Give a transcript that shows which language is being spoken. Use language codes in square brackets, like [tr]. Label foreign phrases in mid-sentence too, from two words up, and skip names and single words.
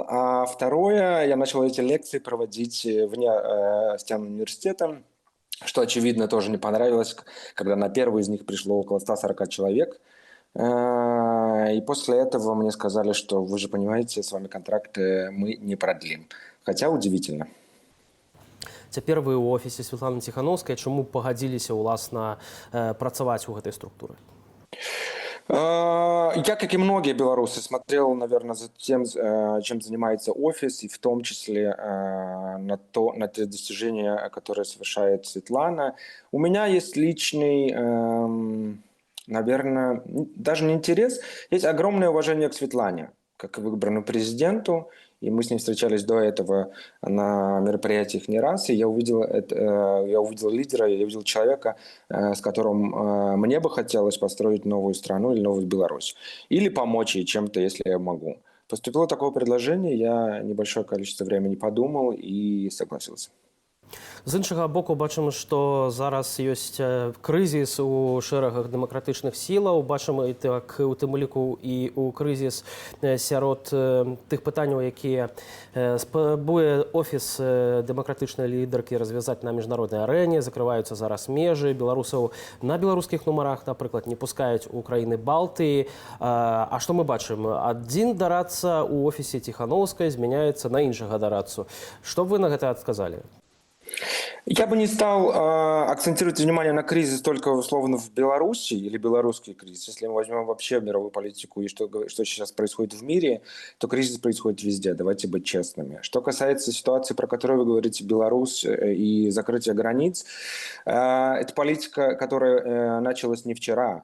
[ru] А второе, я начал эти лекции проводить вне стен университета, что, очевидно, тоже не понравилось, когда на первый из них пришло около 140 человек. И после этого мне сказали, что вы же понимаете, с вами контракт мы не продлим. Хотя удивительно. [be] Цяпер вы ў офісе Святланы Ціхановскай. Чаму пагадзіліся, уласна, працаваць у гэтай структуры? [ru] Я, как и многие белорусы, смотрел, наверное, за тем, чем занимается офис, и в том числе на те достижения, которые совершает Светлана. У меня есть личный, наверное, даже не интерес, есть огромное уважение к Светлане, как к выбранному президенту. И мы с ней встречались до этого на мероприятиях не раз, и я увидел лидера, я увидел человека, с которым мне бы хотелось построить новую страну или новую Беларусь. Или помочь ей чем-то, если я могу. Поступило такое предложение, я небольшое количество времени подумал и согласился. [be] З іншага боку, бачимо, што зараз ёсць крызіс у шэрагах дэмакратычных сілаў. Бачым і так у тым ліку і ў крызіс сярод тых пытанняў, якія спрабуе офіс дэмакратычнай лідаркі развязаць на міжнароднай арэне. Закрываюцца зараз межы. Беларусаў на беларускіх нумарах, напрыклад, не пускаюць у краіны Балтыі. А што мы бачым? Адзін дарадца ў офісе Ціханаўскай змяняецца на іншага дарадцу. Што б вы на гэта адказалі? [ru] Я бы не стал акцентировать внимание на кризис только условно в Беларуси или белорусский кризис. Если мы возьмем вообще мировую политику и что сейчас происходит в мире, то кризис происходит везде, давайте быть честными. Что касается ситуации, про которую вы говорите, Беларусь и закрытие границ, это политика, которая началась не вчера.